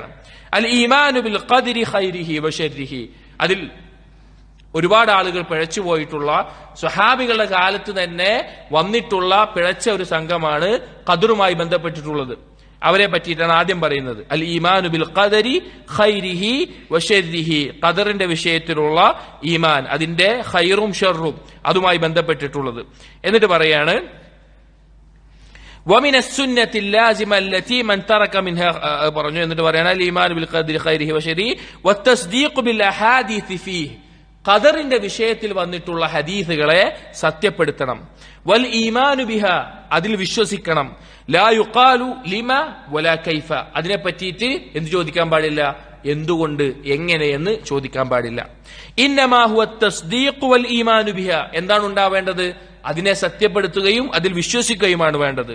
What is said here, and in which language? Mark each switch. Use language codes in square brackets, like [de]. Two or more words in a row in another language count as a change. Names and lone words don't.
[ar] الإيمان بالقدر خيره وشره, [ml] അതിൽ ഒരുപാട് ആളുകൾ പിഴച്ചുപോയിട്ടുള്ള സ്വഹാബികളുടെ കാലത്ത് തന്നെ വന്നിട്ടുള്ള പിഴച്ച ഒരു സംഘമാണ് ഖദറുമായി ബന്ധപ്പെട്ടിട്ടുള്ളത്. അവരെ പറ്റിയിട്ടാണ് ആദ്യം പറയുന്നത്. [ar] الإيمان بالقدر خيره وشره, [ml] ഖദറിന്റെ വിഷയത്തിലുള്ള ഈമാൻ, അതിന്റെ ഖൈറും ഷർറും അതുമായി ബന്ധപ്പെട്ടിട്ടുള്ളത്. എന്നിട്ട് പറയാണ്, [ar] ومن السنة اللازمة التي من ترك منها പറഞ്ഞു. [ml] എന്നിട്ട് പറയാണ് [ar] الإيمان بالقدر خيره وشره والتصديق بالاحاديث فيه, [ml] ഖദറിന്റെ വിഷയത്തിൽ വന്നിട്ടുള്ള ഹദീസുകളെ സത്യപ്പെടുത്തണം. [ar] والإيمان به, [ml] അതിൽ വിശ്വസിക്കണം. [ar] لا يقال لم ولا كيف, [ml] അതിനെ പറ്റിയിട്ട് എന്ത് ചോദിക്കാൻ പാടില്ല, എന്തുകൊണ്ട്, എങ്ങനെയെന്ന് ചോദിക്കാൻ പാടില്ല. [ar] إنما هو تصديق والإيمان به, [ml] എന്താണ് ഉണ്ടാവേണ്ടത്, അതിനെ സത്യപ്പെടുത്തുകയും അതിൽ വിശ്വസിക്കുകയുമാണ് വേണ്ടത്.